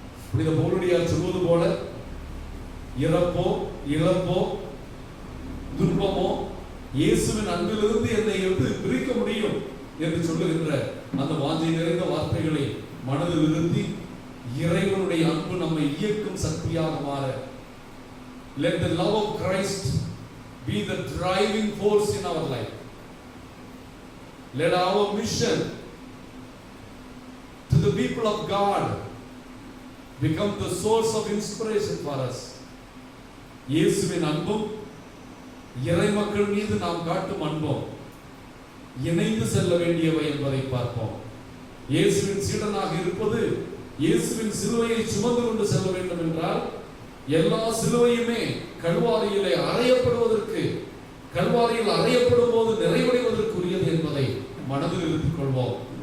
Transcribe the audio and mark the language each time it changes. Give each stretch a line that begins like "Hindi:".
Tamil: புனித பவுலடியார் சொல்வது போல, இறப்போ இழப்போ துன்பமோ இயேசுவின் அன்பிலிருந்து என்னை எப்படி பிரிக்க முடியும் என்று சொல்லுகின்ற அந்த வாஞ்சை நிறைந்த வார்த்தைகளை மனதில் நிறுத்தி இறைவனுடைய அன்பு நம்மை இயக்கும் சக்தியாக மாற,
English: let the love of Christ be the driving force in our life. Let our mission to the people of God become the source of inspiration for us.
Tamil: இயேசுவின் அன்பும் இறை மக்கள் மீது நாம் காட்டும் அன்பும் இணைந்து செல்ல வேண்டியவை என்பதை பார்ப்போம். இயேசுவின் சீடனாக இருப்பது இயேசுவின் சிலுவையை சுமந்து கொண்டு செல்ல வேண்டும் என்றால் எல்லா சிலுவையுமே கல்வாரியிலே அறையப்படுவதற்கு, கல்வாரியில் அறையப்படும் போது நிறைவடைவதற்குரியது என்பதை மனதில் இருத்திக் கொள்வோம்.